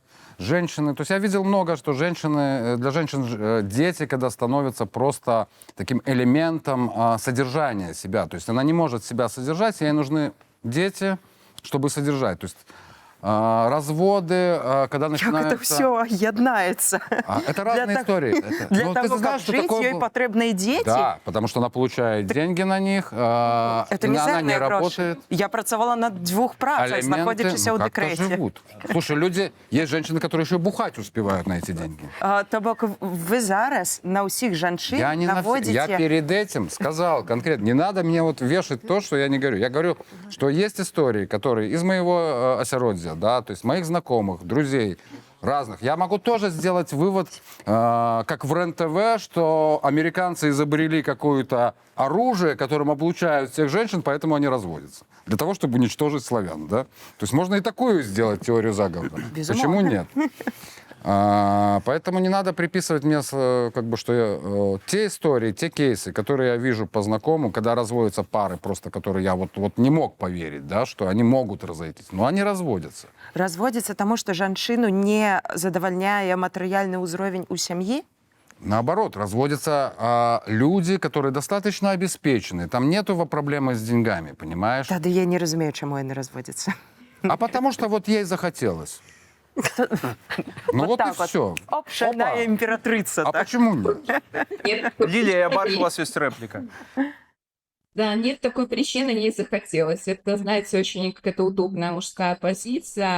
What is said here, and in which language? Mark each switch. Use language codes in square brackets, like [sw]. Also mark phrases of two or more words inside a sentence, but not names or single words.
[ru] Женщины, то есть я видел много, что для женщин дети, когда становятся просто таким элементом содержания себя, то есть она не может себя содержать, ей нужны дети, чтобы содержать, то есть разводы, когда начинается... Как это все яднается. Это разные истории. Для Ну, того, ты знаешь, как жить, ей потребны дети. Да, потому что она получает деньги на них, Это она не мизерные гроши. работает. [be] Я працавала на 2 працах, [ru] Алименты, [be] знаходячыся ў [ru] как-то [be] дэкрэце. [ru] живут. Слушай, люди, есть женщины, которые еще бухать успевают на эти деньги. [be] То бок вы зараз на ўсіх жанчын [ru] Я [be] наводзіце... [ru] перед этим сказал конкретно, не надо мне вот вешать то, что я не говорю. Я говорю, что есть истории, которые из моего осяродья, да, то есть моих знакомых, друзей, разных. Я могу тоже сделать вывод, как в РЕН-ТВ, что американцы изобрели какое-то оружие, которым облучают всех женщин, поэтому они разводятся. Для того, чтобы уничтожить славян, да? То есть можно и такую сделать теорию заговора. Почему нет? Поэтому не надо приписывать мне, как бы, что я, те истории, те кейсы, которые я вижу по знакомым, когда разводятся пары, просто которые я вот не мог поверить, да, что они могут разойтись, но они разводятся. [be] Разводзяцца таму, што жанчыну не задавальняе матэрыяльны ўзровень у сям'і? [ru] Наоборот, разводятся люди, которые достаточно обеспечены. Там нету проблемы с деньгами, понимаешь? [be] Тады я не разумею, чаму яны разводзяцца. [ru] А потому что вот ей захотелось. Ну вот и все. Шальная императрица. А почему нет? Лилия, я бачу, у вас есть реплика. Да, нет такой причины, ей захотелось. Это, знаете, очень какая-то удобная мужская позиция.